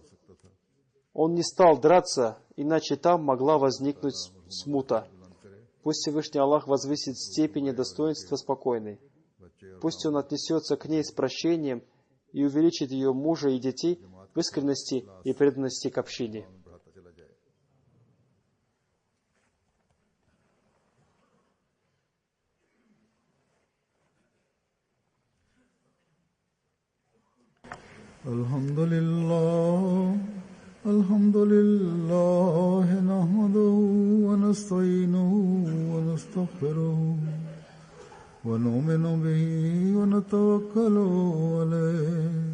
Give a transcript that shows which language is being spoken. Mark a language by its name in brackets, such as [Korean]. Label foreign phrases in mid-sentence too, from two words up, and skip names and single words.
[Russian] Он не стал драться, иначе там могла возникнуть смута. Пусть Всевышний Аллах возвысит степень и достоинства спокойной. Пусть Он отнесется к ней с прощением и увеличит ее мужа и детей в искренности и преданности к общине. [Arabic] الحمد لله نحمده ونستعينه ونستغفره ونؤمن به ونتوكل عليه